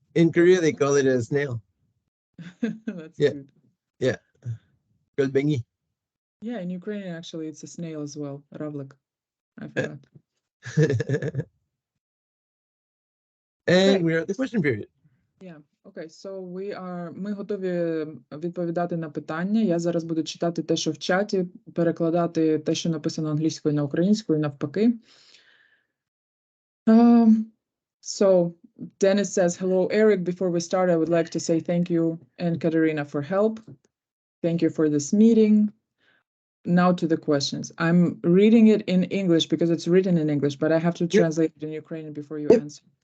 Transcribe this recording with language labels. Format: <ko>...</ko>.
<en>In Korea, they call it a snail. That's Yeah. cute. Yeah. Golbengi. Yeah, in Ukrainian, actually, it's a snail as well. Ravlik. I forgot. And Okay. we're at the question period. Yeah. Okay, so</en> <uk>ми готові відповідати на питання. Я зараз буду читати те, що в чаті, перекладати те, що написано англійською на українську і навпаки.</uk> <en>So Dennis says, hello, Eric. Before we start, I would like to say thank you and Katerina for help. Thank you for this meeting. Now to the questions. I'm reading it in English because it's written in English, but I have to translate it in Ukrainian before you answer.</en>